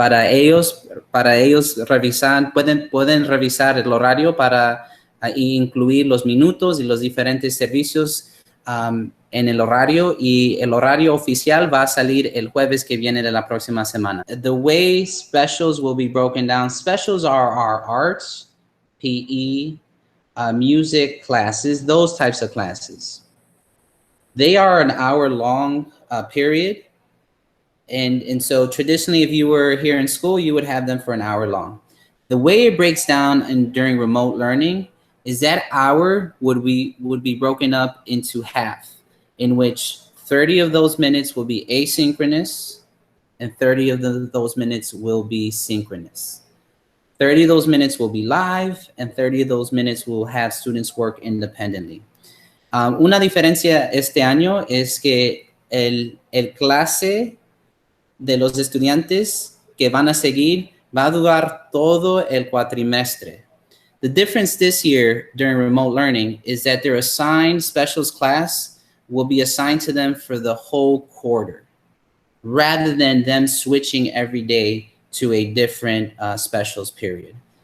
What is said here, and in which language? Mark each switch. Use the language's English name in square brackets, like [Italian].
[Spanish] ellos revisar, pueden revisar el horario para incluir los minutos y los diferentes servicios en el horario, y el horario oficial va a salir el jueves que viene de la próxima semana. [English] The way specials will be broken down, specials are our arts, PE, music classes, those types of classes. They are an hour-long period, and so traditionally if you were here in school, you would have them for an hour long. The way it breaks down during remote learning is that hour would be broken up into half, in which 30 of those minutes will be asynchronous and 30 of those minutes will be synchronous. 30 of those minutes will be live and 30 of those minutes will have students work independently. [Spanish] Una diferencia este año es que el clase de los estudiantes que van a seguir va a durar todo el cuatrimestre. [English] The difference this year during remote learning is that their assigned specials class will be assigned to them for the whole quarter, rather than them switching every day to a different specials period.